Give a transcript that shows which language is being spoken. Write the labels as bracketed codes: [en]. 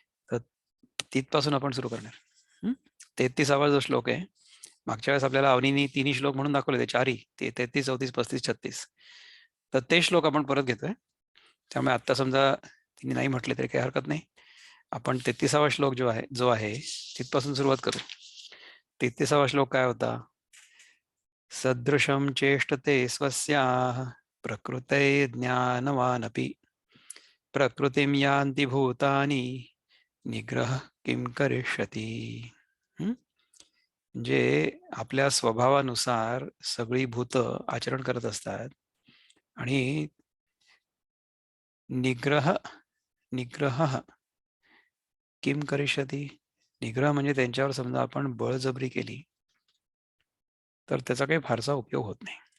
[mr] तर तिथपासून आपण सुरू करणार. 33वा जो श्लोक आहे, मागच्या वेळेस आपल्याला अवनीनी तिन्ही श्लोक म्हणून दाखवले ते चारही, ते 33, 34, 35, 36. तर ते श्लोक आपण परत घेतोय. त्यामुळे आता समजा तिने नाही म्हटले तरी काही हरकत नाही. आपण 33वा श्लोक जो आहे तिथपासून सुरुवात करू. 33वा श्लोक काय होता? [sa] सदृशं चेष्टते स्वस्याः प्रकृते ज्ञानवानपि प्रकृतिं यान्ति भूतानि निग्रह किं करिष्यति. [mr] म्हणजे आपल्या स्वभावानुसार सगळी भूत आचरण करत असतात आणि निग्रह [sa] निग्रह किम करिष्यति, [mr] निग्रह म्हणजे त्यांच्यावर समजा आपण बळजबरी केली तर त्याचा काही फारसा उपयोग होत नाही.